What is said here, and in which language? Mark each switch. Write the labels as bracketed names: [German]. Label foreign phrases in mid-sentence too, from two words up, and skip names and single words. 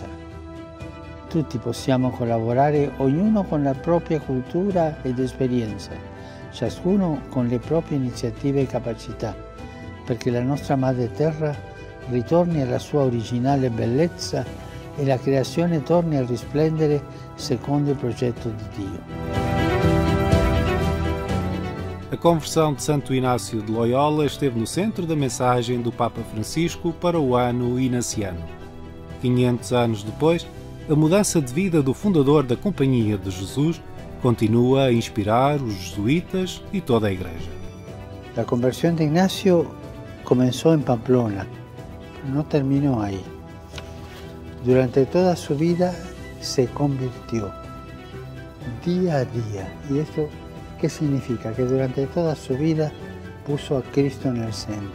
[Italian] Tutti possiamo collaborare, ognuno con la propria cultura ed esperienza, ciascuno con le proprie iniziative e capacità, perché la nostra madre terra ritorni alla sua originale bellezza e la creazione torni a risplendere secondo il progetto di Dio. [Portuguese] A conversão de Santo Inácio de Loyola esteve no centro da mensagem do Papa Francisco para o ano inaciano. 500 anos depois, a mudança de vida do fundador da Companhia de Jesus continua a inspirar os jesuítas e toda a Igreja. [Spanish] La conversión de Ignacio comenzó en Pamplona, pero no terminó ahí. Durante toda su vida se convirtió día a día. ¿Y esto qué significa? Que durante toda su vida puso a Cristo en el centro.